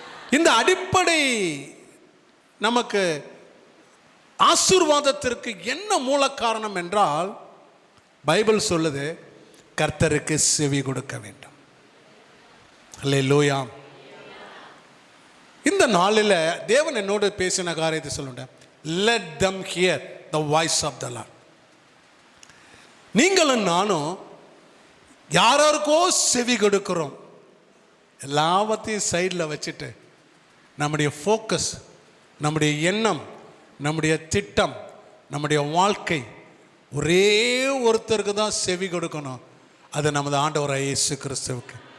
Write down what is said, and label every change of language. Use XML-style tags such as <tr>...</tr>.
<ta>இந்த அடிப்படை நமக்கு ஆசீர்வாதத்திற்கு என்ன மூல காரணம் என்றால், பைபிள் சொல்லுது, கர்த்தருக்கு செவி கொடுக்க வேண்டும். அல்லேலூயா. இந்த நாளில் தேவன் என்னோடு பேசின காரியத்தை சொல்லுங்க.</ta> <en>let them hear the voice of the Lord.</en> <ta>நீங்களும் நானும் யாருக்கோ செவி கொடுக்கிறோம். எல்லாவற்றையும் சைடில் வச்சுட்டு நம்முடைய ஃபோக்கஸ், நம்முடைய எண்ணம், நம்முடைய திட்டம், நம்முடைய வாழ்க்கை ஒரே ஒருத்தருக்கு தான் செவி கொடுக்கணும். அது நமது ஆண்டவராகிய இயேசு கிறிஸ்துவுக்கு.</ta>